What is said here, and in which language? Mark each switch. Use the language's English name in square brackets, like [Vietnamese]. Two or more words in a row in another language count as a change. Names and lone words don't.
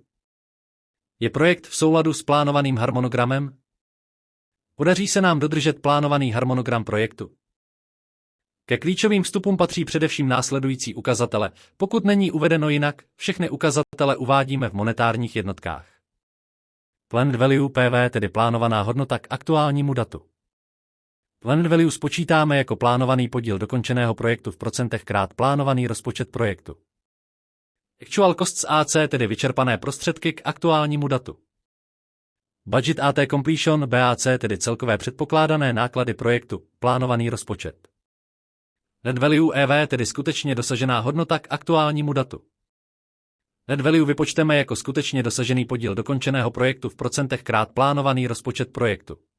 [Czech] Je projekt v souladu s plánovaným harmonogramem? Podaří se nám dodržet plánovaný harmonogram projektu? Ke klíčovým vstupům patří především následující ukazatele. Pokud není uvedeno jinak, všechny ukazatele uvádíme v monetárních jednotkách. [English] Planned value PV, [Czech] tedy plánovaná hodnota k aktuálnímu datu. [English] Planned value [Czech] spočítáme jako plánovaný podíl dokončeného projektu v procentech krát plánovaný rozpočet projektu. [English] Actual costs AC, [Czech] tedy vyčerpané prostředky k aktuálnímu datu. [English] Budget AT completion BAC, [Czech] tedy celkové předpokládané náklady projektu, plánovaný rozpočet. [English] Net value [Czech] EV, tedy skutečně dosažená hodnota k aktuálnímu datu. [English] Net value [Czech] vypočteme jako skutečně dosažený podíl dokončeného projektu v procentech krát plánovaný rozpočet projektu.